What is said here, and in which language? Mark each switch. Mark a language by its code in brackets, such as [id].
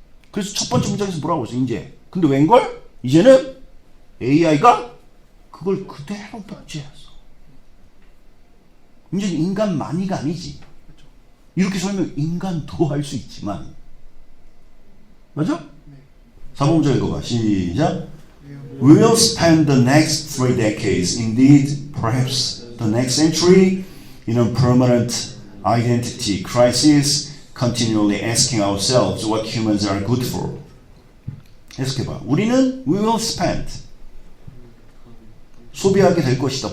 [ko] 그래서 첫 번째 문장에서 뭐라고 했어? 이제. 근데 웬걸? 이제는 AI가 그걸 그대로 복제했어. 이제는 인간만이가 아니지. 이렇게 설명 인간도 할 수 있지만. 맞아? 4번 문장 읽어봐. 시작. [en] We will spend the next 3 decades, indeed perhaps the next century, in a permanent identity crisis, continually asking ourselves what humans are good for. [ko] 해석해봐. 우리는 [en] we will spend [ko] 소비하게 될 것이다.